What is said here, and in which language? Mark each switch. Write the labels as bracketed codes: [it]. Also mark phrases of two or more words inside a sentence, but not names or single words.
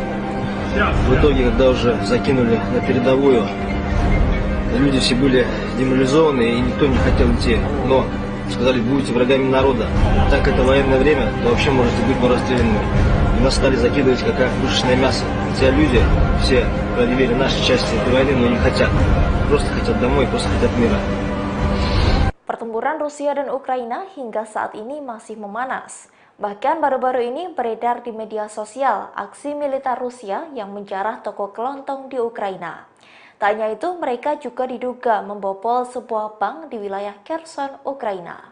[ru] В итоге, когда уже закинули на передовую, люди все были деморализованы и никто не хотел идти. Но сказали, будете врагами народа. Так это военное время, то вообще можете быть расстрелянными. И нас стали закидывать как пушечное мясо. Хотя люди все проявили наши части этой войны, но не хотят. Просто хотят домой, просто хотят мира. [id] Pertempuran Rusia dan Ukraina hingga saat ini masih memanas. Bahkan baru-baru ini beredar di media sosial aksi militer Rusia yang menjarah toko kelontong di Ukraina. Tak hanya itu, mereka juga diduga membobol sebuah bank di wilayah Kherson, Ukraina.